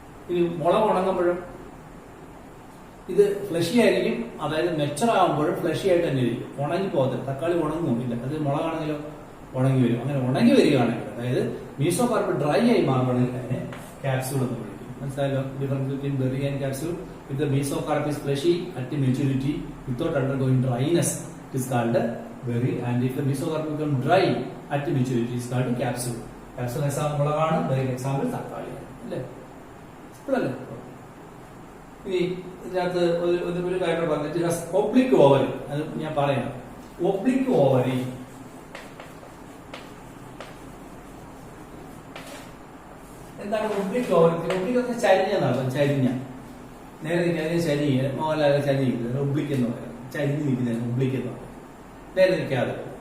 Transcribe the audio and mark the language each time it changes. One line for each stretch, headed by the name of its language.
Malayalam: ഇത് മുളക് ഉണങ്ങുമ്പോഴും ഇത് ഫ്ലഷി ആയിരിക്കും, അതായത് മെച്ചർ ആകുമ്പോഴും ഫ്ലഷി ആയിട്ട് തന്നെ ഇരിക്കും, ഉണങ്ങി പോകത്തില്ല. തക്കാളി ഉണങ്ങുമില്ല, അത് മുളകാണെങ്കിലോ ഉണങ്ങി വരും. അങ്ങനെ ഉണങ്ങി വരികയാണെങ്കിൽ, അതായത് മീസോ കാർബൺ ഡ്രൈ ആയി മാറുകയാണെങ്കിൽ അതിനെ ക്യാപ്സ്യൂൾ എന്ന് വിളിക്കും. മനസ്സിലായല്ലോ
English: Difference between berry and capsule? If the mesocarp is fleshy at maturity without undergoing dryness, it is called berry. And if the mesocarp becomes dry at maturity, it is called capsule.
Malayalam: Capsule example മുളകാണ്, berry example തക്കാളിയാണ് അല്ലേ? ഇപ്പോഴല്ലേ ഇനി ഇതിനകത്ത് ഒരു കാര്യം പറഞ്ഞിട്ട് oblique ovary, അത് ഞാൻ പറയാം. ഒബ്ലിക് ഓവറി എന്താണ്? ഒബ്ലിക് ഓവറി, ഒബ്ലിക് എന്ന് ചരിഞ്ഞതാണ്, ചരിഞ്ഞ നേരെ നിൽക്കാതെ ചരി, മോഹൻലാൽ ചരിഞ്ഞിരിക്കുന്നത് ഒബ്ലിക് എന്ന് പറയാം, ചരിഞ്ഞ് നിൽക്കുന്നതിന് ഒബ്ലിക് എന്ന് പറയാം, നേരെ നിൽക്കാതെ.